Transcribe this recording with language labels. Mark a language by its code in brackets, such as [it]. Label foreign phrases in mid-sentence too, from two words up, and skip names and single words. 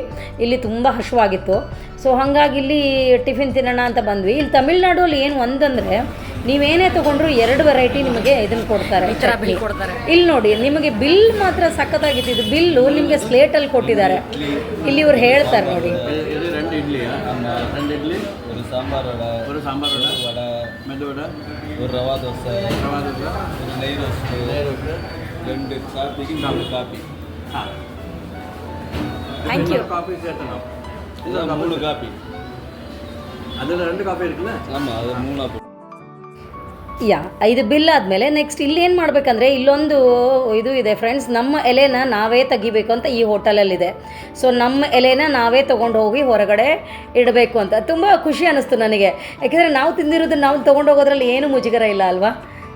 [kn] ಇಲ್ಲಿ ತುಂಬ ಹಸಿವಾಗಿತ್ತು. ಸೊ ಹಾಗಾಗಿ ಇಲ್ಲಿ ಟಿಫಿನ್ ತಿನ್ನೋಣ ಅಂತ ಬಂದ್ವಿ. ಇಲ್ಲಿ ತಮಿಳ್ನಾಡಲ್ಲಿ ಏನು ಒಂದಂದರೆ, ನೀವೇನೇ ತೊಗೊಂಡ್ರು 2 ವೆರೈಟಿ ನಿಮಗೆ ಇದನ್ನು ಕೊಡ್ತಾರೆ. ಇಲ್ಲಿ ನೋಡಿ, ನಿಮಗೆ ಬಿಲ್ ಮಾತ್ರ ಸಖತ್ತಾಗಿತ್ತು. ಇದು ಬಿಲ್ಲು ನಿಮಗೆ ಸ್ಲೇಟಲ್ಲಿ ಕೊಟ್ಟಿದ್ದಾರೆ. ಇಲ್ಲಿ ಇವ್ರು ಹೇಳ್ತಾರೆ ನೋಡಿ. [ta] சாம்பார் வடை, மெது வடை, ஒரு ரவா தோசை, ஒரு நெய் ரோஸ்ட்டு, 2 காப்பிக்கு 4 காப்பி. தேங்க்யூ. காப்பி சேர்த்தணும். இது 3 காப்பி. அதில் 2 காப்பி இருக்குல்ல? ஆமாம், அது 3 ஆகும். [kn] ಯಾ ಇದು ಬಿಲ್ ಆದಮೇಲೆ ನೆಕ್ಸ್ಟ್ ಇಲ್ಲಿ ಏನು ಮಾಡಬೇಕಂದ್ರೆ ಇಲ್ಲೊಂದು ಇದು ಇದೆ ಫ್ರೆಂಡ್ಸ್, ನಮ್ಮ ಎಲೆನ ನಾವೇ ತೆಗಿಬೇಕು ಅಂತ ಈ ಹೋಟೆಲಲ್ಲಿದೆ. ಸೊ ನಮ್ಮ ಎಲೆನ ನಾವೇ ತೊಗೊಂಡು ಹೋಗಿ ಹೊರಗಡೆ ಇಡಬೇಕು ಅಂತ. ತುಂಬ ಖುಷಿ ಅನ್ನಿಸ್ತು ನನಗೆ, ಯಾಕೆಂದರೆ ನಾವು ತಿಂದಿರೋದನ್ನ ನಾವು ತೊಗೊಂಡು ಹೋಗೋದ್ರಲ್ಲಿ ಏನೂ ಮುಜುಗರ ಇಲ್ಲ ಅಲ್ವಾ.